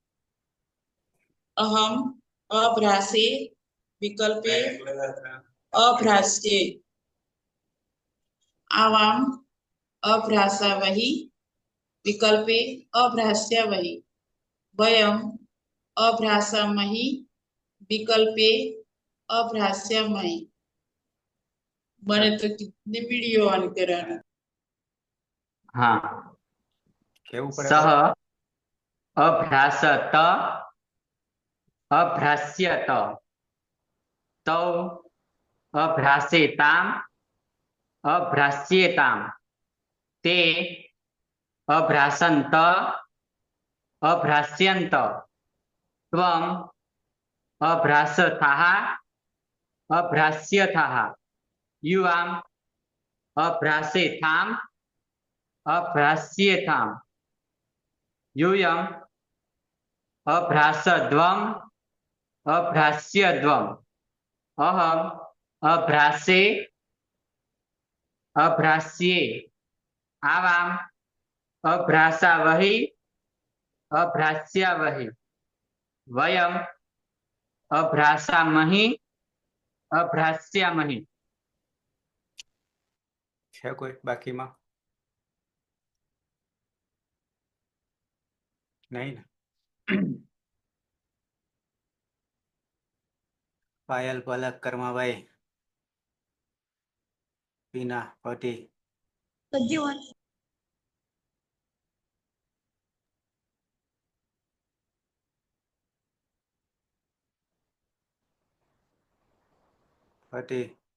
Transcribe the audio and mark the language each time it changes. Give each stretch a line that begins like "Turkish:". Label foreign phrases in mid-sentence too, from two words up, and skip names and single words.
Sanskrit: अहम् अभ्रासे विकल्पे अभ्रास्ये आवाम् अभ्रासावहि विकल्पे अभ्रास्यावहि वयम् अभ्रासामहि विकल्पे अभ्रास्यामहि।
Hindi: बने तो कितने वीडियो ऑन कराना?
Sanskrit: हाँ सह अभ्रासत અભ્રાસ્યત તૌ અભ્રાસેતામ અભ્રાસ્યેતામ તે અભ્રાસંત અભ્રાસ્યંત ત્વમ અભ્રાસથાઃ અભ્રાસ્યથાઃ યુવામ અભ્રાસેથામ અભ્રાસ્યેથામ यूयम अभ्रासध्वम अभ्रास्यध्वम अहम अभ्रासे अभ्रास्ये आवाम अभ्रासावहि अभ्रास्यावहि वयम अभ्रासामहि अभ्रास्यामहि।
Gujarati: છે કોઈ બાકીમાં? નહીં ને? પાયલ, પલક, કર્માભાઈ, પીના, પટી, પટી.